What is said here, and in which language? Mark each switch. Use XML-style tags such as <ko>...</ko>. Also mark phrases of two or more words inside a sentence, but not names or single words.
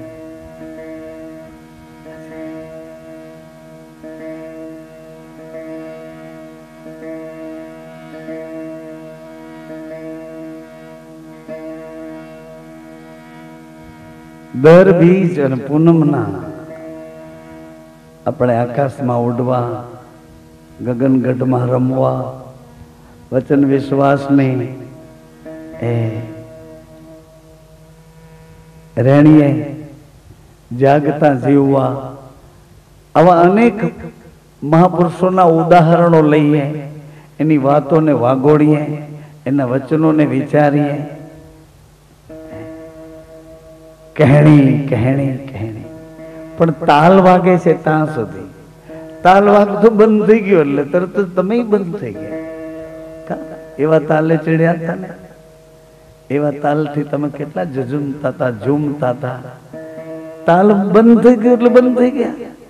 <gu>દર બીજ ઔર પૂનમના આપણે આકાશમાં ઉડવા ગગનગઢમાં રમવા વચન વિશ્વાસને રેણીએ જાગતા જીવવા આવા અનેક મહાપુરુષોના ઉદાહરણો લઈએ એની વાતોને વાગોળીએ એના વચનોને વિચારીએ કહણી કહણી કહણી પણ તાલ વાગે છે ત્યાં સુધી. તાલ વાગતો બંધ થઈ ગયો એટલે તરત જ તમે બંધ થઈ ગયા. એવા તાલે ચડ્યા હતા ને, એવા તાલથી તમે કેટલા ઝઝુમતા હતા, ઝૂમતા હતા. તાલ બંધ થઈ ગયો એટલે બંધ થઈ ગયા.</gu>